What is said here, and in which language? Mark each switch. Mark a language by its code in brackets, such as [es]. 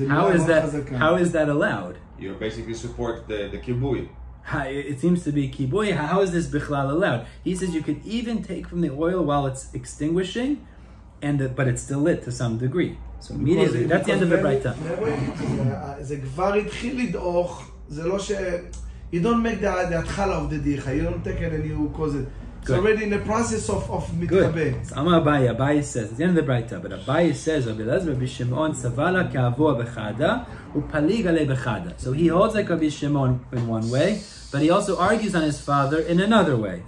[en] How is that allowed? You basically support the kibui. It seems to be kibui. How is this bichlal allowed? He says you could even take from the oil while it's extinguishing, but it's still lit to some degree. So immediately, that's the end of the Braita. [he] זה כבר התחיל לדעוך, זה לא ש... [en] You don't make the התחלה of the dicha, you don't take it and you cause it. It's already in the process of מתקבל. Good. So Amar Abaye says, it's the end of the Braita, but Abaye says, Rabbi Eliezer, Rabbi Shimon, [he] Savala ka'avua b'chada, upalig alei b'chada. [en] So he holds like Rabbi Shimon in one way, but he also argues on his father in another way.